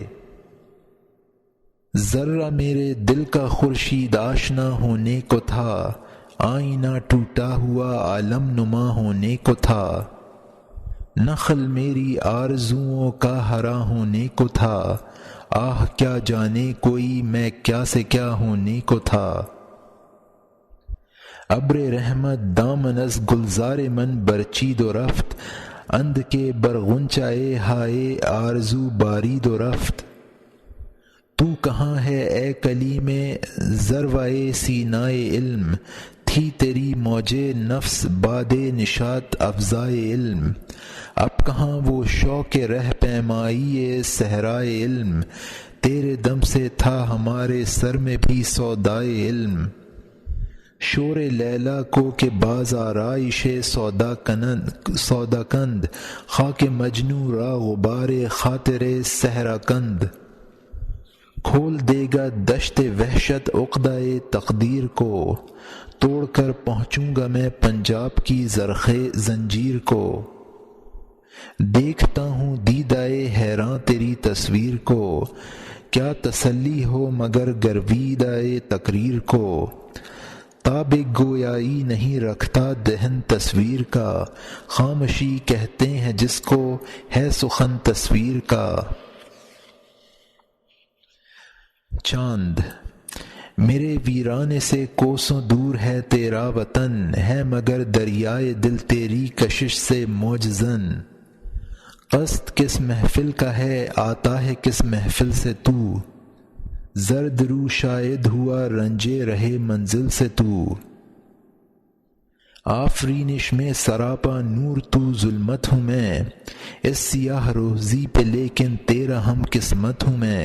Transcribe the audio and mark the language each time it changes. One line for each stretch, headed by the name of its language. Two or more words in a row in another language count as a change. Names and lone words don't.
Urdu: ذرہ میرے دل کا خورشید آشنا ہونے کو تھا، آئینہ ٹوٹا ہوا عالم نما ہونے کو تھا۔ نخل میری آرزوؤں کا ہرا ہونے کو تھا، آہ کیا جانے کوئی میں کیا سے کیا ہونے کو تھا۔
Persian: ابر رحمت دامن از گلزار من برچید و رفت، اند کے برغنچائے ہائے آرزو بارید و رفت۔
Urdu: تو کہاں ہے اے کلیم ذروۂ سینائے علم، تھی تیری موج نفس باد نشاط افزائے علم۔ اب کہاں وہ شوق رہ پیمائی صحرائے علم، تیرے دم سے تھا ہمارے سر میں بھی سودائے علم۔
Persian: شور لیلا کو کہ باز آرائش سودا کند، خاک مجنوں را غبار خاطر صحرا کند۔
Urdu: کھول دے گا دشت وحشت عقدۂ تقدیر کو، توڑ کر پہنچوں گا میں پنجاب کی زرخ زنجیر کو۔ دیکھتا ہوں دیدائے حیراں تیری تصویر کو، کیا تسلی ہو مگر گرویدائے تقریر کو۔ تاب گویائی نہیں رکھتا دہن تصویر کا، خاموشی کہتے ہیں جس کو ہے سخن تصویر کا۔ چاند میرے ویرانے سے کوسوں دور ہے تیرا وطن، ہے مگر دریائے دل تیری کشش سے موج زن۔ قصد کس محفل کا ہے آتا ہے کس محفل سے تو، زرد رو شاید ہوا رنجے رہے منزل سے تو۔ آفرینش میں سراپا نور تو ظلمت ہوں میں، اس سیاہ روزی پہ لیکن تیرا ہم قسمت ہوں میں۔